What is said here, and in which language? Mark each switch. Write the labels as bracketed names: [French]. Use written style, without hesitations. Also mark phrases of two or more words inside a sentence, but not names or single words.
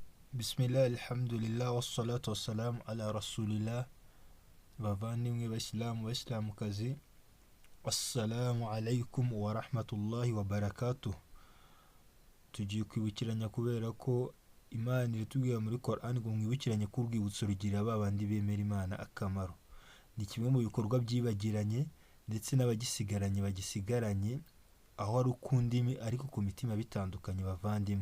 [Arabic] بسم الله، الحمد لله، والصلاة والسلام على رسول الله. [Kinyarwanda] Bavandimwe basilamu basilamukazi, [Arabic] السلام عليكم ورحمة الله وبركاته. [Kinyarwanda] Tugiye kwibukiranya kubera ko Imana iratubwira muri Quran ngo mwibukiranye ko urwibutso rugirira babandi bemera Imana akamaro. Ni kimwe mu bikorwa byibagiranye ndetse n'abagisigaranye bagisigaranye aho ari ukundimi ariko ku mitima bitandukanye bavandimwe.